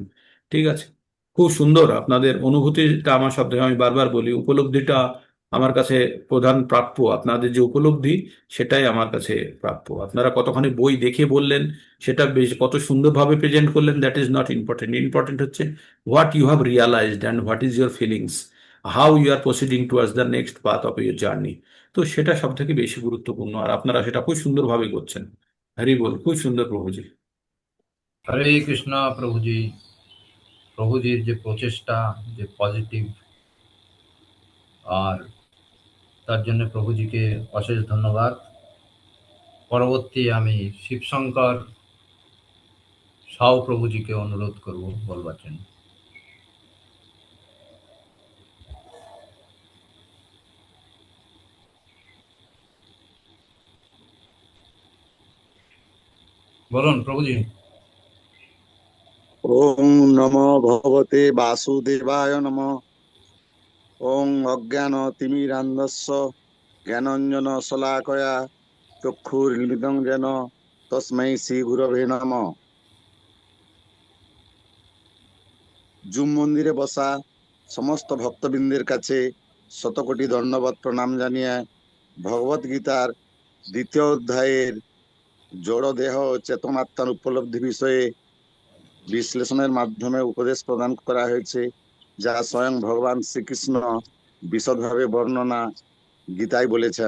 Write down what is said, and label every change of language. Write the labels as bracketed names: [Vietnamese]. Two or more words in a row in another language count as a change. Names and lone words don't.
[Bangla] ঠিক আছে, খুব সুন্দর আপনাদের অনুভূতিটা। আমার শব্দে আমি বারবার বলি, উপলব্ধিটা আমার কাছে প্রধান প্রাপ্য। আপনাদের যে উপলব্ধি, সেটাই আমার কাছে প্রাপ্য। আপনারা কতখানি বই দেখে বললেন, সেটা বেশ কত সুন্দরভাবে প্রেজেন্ট করলেন, [English] that is not important. ইম্পর্টেন্ট হচ্ছে what you have realized and what is your feelings, how you are proceeding towards the next path of your journey. [Bangla] তো সেটা সব থেকে বেশি গুরুত্বপূর্ণ, আর আপনারা সেটা খুব সুন্দরভাবে করছেন। হরি বল, খুব সুন্দর প্রভুজি। হরে কৃষ্ণ প্রভুজি। প্রভুজির যে প্রচেষ্টা, যে পজিটিভ, আর তার জন্য প্রভুজিকে অশেষ ধন্যবাদ। পরবর্তী আমি শিবশঙ্কর সাউ প্রভুজিকে অনুরোধ করব বলবার জন্য। বলুন প্রভুজি। [Sanskrit] ওম নমো ভগবতে বাসুদেবায় নমঃ। ওং অজ্ঞান তিমিরান্ধস্য জ্ঞানঞ্জন শলাকয়া চক্ষুর্মিলিতং যেন তস্मै শ্রী গুরবে নমঃ। [Bangla] জুম মন্দিরে বসা সমস্ত ভক্তবৃন্দের কাছে শতকোটি ধন্যবাদ প্রণাম জানিয়ে ভগবত গীতার 2য় অধ্যায়ের জড় দেহ ও চেতনাত্মার উপলব্ধি বিষয়ে বিশ্লেষণের মাধ্যমে উপদেশ প্রদান করা হয়েছে, যা স্বয়ং ভগবান শ্রীকৃষ্ণ বিশদভাবে বর্ণনা গীতায় বলেছেন।